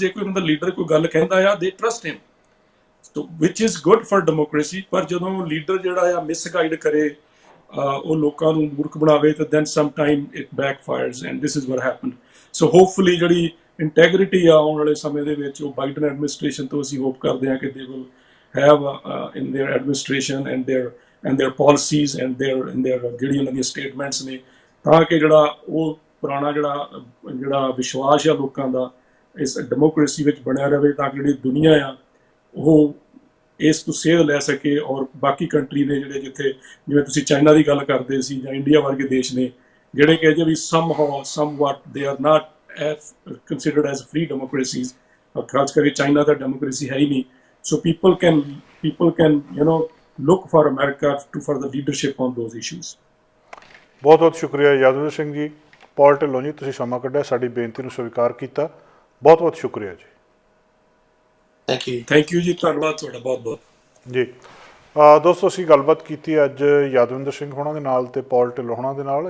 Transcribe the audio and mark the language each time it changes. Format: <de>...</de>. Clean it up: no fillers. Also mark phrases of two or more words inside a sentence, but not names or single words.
<pa>ਜੇ ਕੋਈ ਉਹਨਾਂ ਦਾ ਲੀਡਰ ਕੋਈ ਗੱਲ ਕਹਿੰਦਾ ਆ,</pa> <en>they trust him, which is good for democracy.</en> <pa>ਪਰ ਜਦੋਂ ਲੀਡਰ ਜਿਹੜਾ ਆ ਮਿਸਗਾਈਡ ਕਰੇ, ਉਹ ਲੋਕਾਂ ਨੂੰ ਮੂਰਖ ਬਣਾਵੇ, ਤਾਂ</pa> <en>then sometime it backfires and this is what happen.</en> <pa>ਸੋ ਹੋਪਫੁਲੀ ਜਿਹੜੀ ਇੰਟੈਗ੍ਰਿਟੀ ਆ ਆਉਣ ਵਾਲੇ ਸਮੇਂ ਦੇ ਵਿੱਚ, ਉਹ ਬਾਈਡਨ ਐਡਮਿਨਿਸਟ੍ਰੇਸ਼ਨ ਤੋਂ ਅਸੀਂ ਹੋਪ ਕਰਦੇ ਹਾਂ ਕਿ</pa> <en>they will have in their administration and their</en> <pa>policies and their ਜਿਹੜੀ ਉਹਨਾਂ ਦੀਆਂ ਸਟੇਟਮੈਂਟਸ ਨੇ, ਤਾਂ ਕਿ ਜਿਹੜਾ ਉਹ ਪੁਰਾਣਾ ਜਿਹੜਾ ਵਿਸ਼ਵਾਸ ਆ ਲੋਕਾਂ ਦਾ ਇਸ ਡੈਮੋਕ੍ਰੇਸੀ ਵਿੱਚ ਬਣਿਆ ਰਹੇ, ਤਾਂ ਕਿ ਜਿਹੜੀ ਦੁਨੀਆ ਆ ਉਹ ਇਸ ਤੋਂ ਸੇਧ ਲੈ ਸਕੇ। ਔਰ ਬਾਕੀ ਕੰਟਰੀ ਨੇ ਜਿੱਥੇ ਜਿਵੇਂ ਤੁਸੀਂ ਚਾਈਨਾ ਦੀ ਗੱਲ ਕਰਦੇ ਸੀ, ਜਾਂ ਇੰਡੀਆ ਵਰਗੇ ਦੇਸ਼ ਨੇ ਜਿਹੜੇ ਕਿ ਅਜੇ ਵੀ</pa> <en>somewhat they are not considered as free democracies,</en> <pa>ਖਾਸ ਕਰਕੇ ਚਾਈਨਾ ਦਾ ਡੈਮੋਕ੍ਰੇਸੀ ਹੈ ਹੀ ਨਹੀਂ।</pa> <en>So people can look for America for the leadership on those issues.</en> <pa>ਬਹੁਤ ਬਹੁਤ ਸ਼ੁਕਰੀਆ ਯਾਦਵਿੰਦਰ ਸਿੰਘ ਜੀ। ਪੌਲ ਢਿੱਲੋਂ ਜੀ, ਤੁਸੀਂ ਸਮਾਂ ਕੱਢਿਆ, ਸਾਡੀ ਬੇਨਤੀ ਨੂੰ ਸਵੀਕਾਰ ਕੀਤਾ, ਬਹੁਤ ਬਹੁਤ ਸ਼ੁਕਰੀਆ ਜੀ।</pa> <en>thank you</en> <pa>ਜੀ, ਧੰਨਵਾਦ ਤੁਹਾਡਾ ਬਹੁਤ ਬਹੁਤ ਜੀ। ਦੋਸਤੋ, ਅਸੀਂ ਗੱਲਬਾਤ ਕੀਤੀ ਅੱਜ ਯਾਦਵਿੰਦਰ ਸਿੰਘ ਹੋਣਾ ਦੇ ਨਾਲ ਤੇ ਪੌਲ ਢਿੱਲੋਂ ਹੋਣਾ ਦੇ ਨਾਲ।</pa>